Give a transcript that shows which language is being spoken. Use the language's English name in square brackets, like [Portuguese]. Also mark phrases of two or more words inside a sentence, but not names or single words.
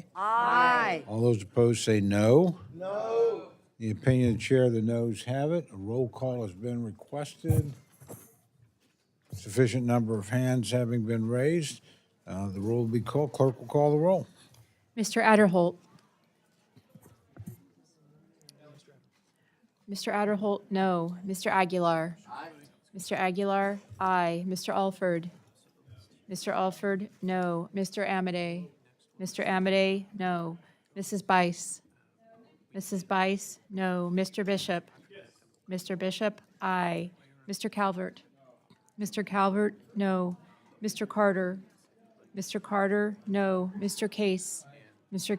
[English] Aye. All those opposed say no. No. The opinion of the chair, the noes have it. A roll call has been requested. Sufficient number of hands having been raised, the roll will be called. Clerk will call the roll. Mr. Adderholt. Mr. Adderholt, no. Mr. Aguilar. Aye. Mr. Aguilar, aye. Mr. Alford. Mr. Alford, no. Mr. Amade. Mr. Amade, no. Mrs. Bice. Mrs. Bice, no. Mr. Bishop. Mr. Bishop, aye. Mr. Calvert. Mr. Calvert, no. Mr. Carter. Mr. Carter, no. Mr. Case. Mr.